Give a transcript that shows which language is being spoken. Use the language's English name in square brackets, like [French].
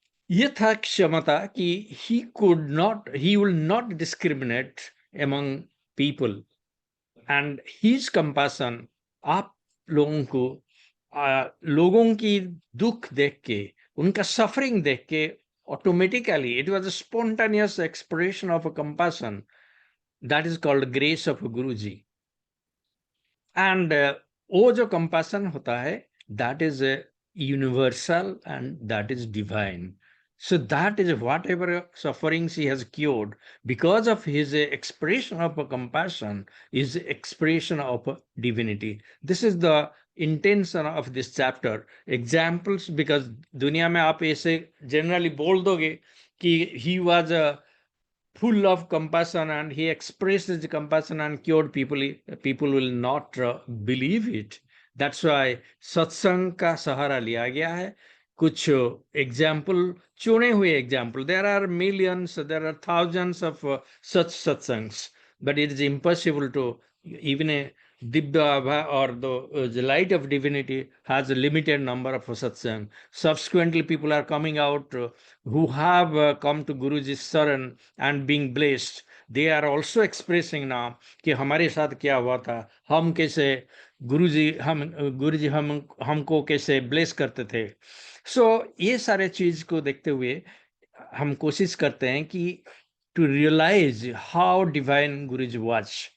[Hindi] ये था क्षमता कि [English] he will not discriminate among people, and his compassion [Hindi] आप लोगों को लोगों की दुख देख के, [English] उनका सफरिंग देख के, automatically it was a spontaneous expression of a compassion that is called grace of Guruji. And वो जो compassion होता है, that is universal and that is divine. So that is whatever sufferings he has cured, because of his expression of compassion is expression of divinity. This is the intention of this chapter. Examples, because [Hindi] दुनिया में आप ऐसे [English] generally बोल दोगे कि he was full of compassion and he expressed his compassion and cured people, people will not believe it. [Hindi] That's why सत्संग का सहारा लिया गया है. कुछ एग्जाम्पल, चुने हुए example, [English] there are millions, there are thousands of such satsangs, but it is impossible to, even a Dibya Abha or the light of divinity has a limited number of satsang. Subsequently, people are coming out who have come to Guruji's saran and being blessed. They are also expressing now [Hindi] कि हमारे साथ क्या हुआ था, हम कैसे गुरुजी हमको कैसे ब्लेस करते थे. सो ये सारे चीज को देखते हुए हम कोशिश करते हैं कि [English] To realise how divine Guruji was.